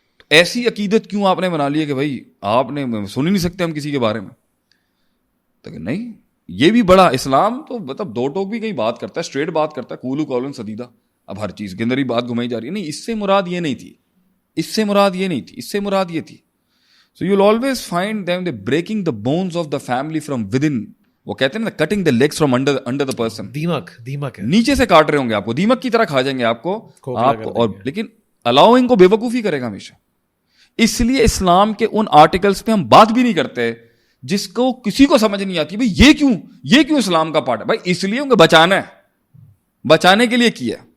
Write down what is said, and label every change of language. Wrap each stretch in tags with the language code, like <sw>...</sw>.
<ur>ایسی عقیدت کیوں آپ نے بنا لی ہے کہ بھائی آپ نے سن ہی نہیں سکتے ہم کسی کے بارے میں. تو نہیں, یہ بھی بڑا اسلام تو مطلب دو ٹوک بھی کہیں بات کرتا ہے, اسٹریٹ بات کرتا ہے,</ur> <ar>قولوا قولا سدیدا.</ar> <ur>اب ہر چیز کے اندر ہی بات گھمائی جا رہی ہے. نہیں, اس سے مراد یہ نہیں تھی, اس سے مراد یہ نہیں تھی, اس سے مراد یہ تھی.</ur> <en>So you will always find them they breaking the bones of the family from within.</en> <ur>وہ کہتے ہیں نا</ur> <en>Cutting the legs from under the person.</en> <ur>دیمک نیچے سے کاٹ رہے ہوں گے آپ کو, دیمک کی طرح کھا جائیں گے آپ کو. اور لیکن الاؤنگ کو بے وقوفی کرے گا ہمیشہ. اس لیے اسلام کے ان آرٹیکلس پہ ہم بات بھی نہیں کرتے جس کو کسی کو سمجھ نہیں آتی. بھائی یہ کیوں اسلام کا پارٹ ہے. بھائی اس لیے ان کو بچانا ہے, بچانے کے لیے کیا.</ur>